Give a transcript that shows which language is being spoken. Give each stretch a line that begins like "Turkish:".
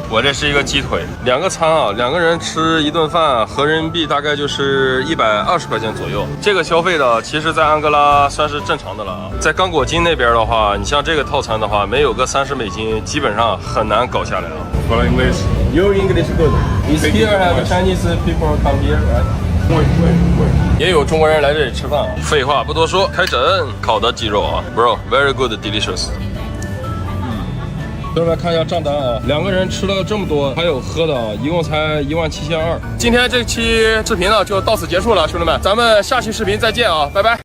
Chinese: 我这是一个鸡腿，2个餐啊，2个人吃一顿饭，合人民币大概就是120块钱左右。这个消费的，其实在安哥拉算是正常的了啊。在刚果金那边的话，你像这个套餐的话，没有个30美金，基本上很难搞下来啊。
English: For English. Your English good. Is here have Chinese people come here, right?
Chinese: 也有中国人来这里吃饭啊。废话不多说，开整烤的鸡肉啊 ，
English: Bro, very good, delicious.
Chinese: 兄弟们看一下账单啊，2个人吃了这么多，还有喝的啊，一共才17200。今天这期视频呢就到此结束了，兄弟们，咱们下期视频再见啊，拜拜。